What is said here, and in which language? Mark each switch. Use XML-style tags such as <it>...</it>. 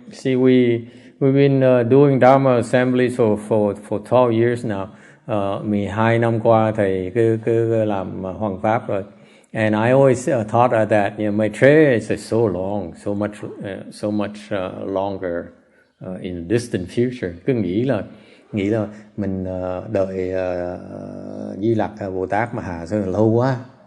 <en>See, we've been doing Dharma assemblies for 12 years now.</en> <vi>12 năm qua thầy cứ làm hoằng pháp rồi.</vi> <en>And I always thought that Maitreya is so long, so much longer in the distant future.</en> <vi>Cứ nghĩ là mình đợi Di Lặc Bồ Tát mà hạ sơn lâu quá.</vi>